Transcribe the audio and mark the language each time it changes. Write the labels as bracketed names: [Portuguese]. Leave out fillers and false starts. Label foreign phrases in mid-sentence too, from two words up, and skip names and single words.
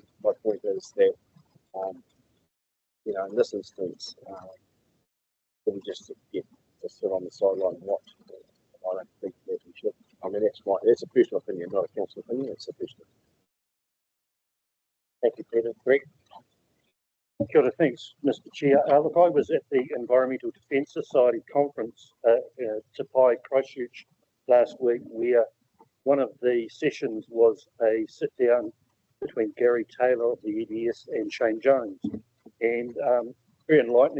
[English] My point is that, you know, in this instance, we just sit on the sideline and watch. I don't think that we should. I mean, that's a personal opinion, not a council opinion. It's a personal. Thank you, Peter. Greg? [Māori] Kia ora, [English] thanks, Mr. Chair. Look, I was at the Environmental Defence Society conference Te Pai, Christchurch last week, where one of the sessions was a sit-down between Gary Taylor of the EDS and Shane Jones, and very enlightening.